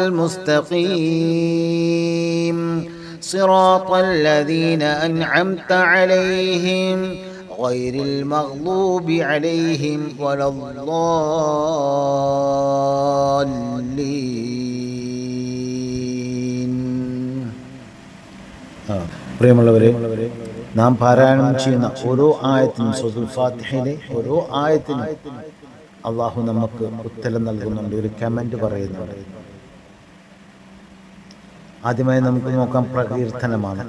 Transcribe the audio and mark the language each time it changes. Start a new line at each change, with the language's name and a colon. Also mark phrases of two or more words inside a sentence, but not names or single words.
Arabic: المستقيم صراط الذين أنعمت عليهم غير المغضوب عليهم ولا الضالين.
Malayalam: പ്രിയമുള്ളവരെ, നാം പാരായണം ചെയ്യുന്ന ഓരോ ആയത്തിനും സൂറത്തുൽ ഫാത്തിഹയിലെ ഓരോ ആയത്തിനും അള്ളാഹു നമുക്ക് ഉത്തരം നൽകുന്നുണ്ട്, ഒരു കമന്റ് പറയുന്നുണ്ട്. ആദ്യമായി നമുക്ക് നോക്കാം പ്രകീർത്തനമാണ്.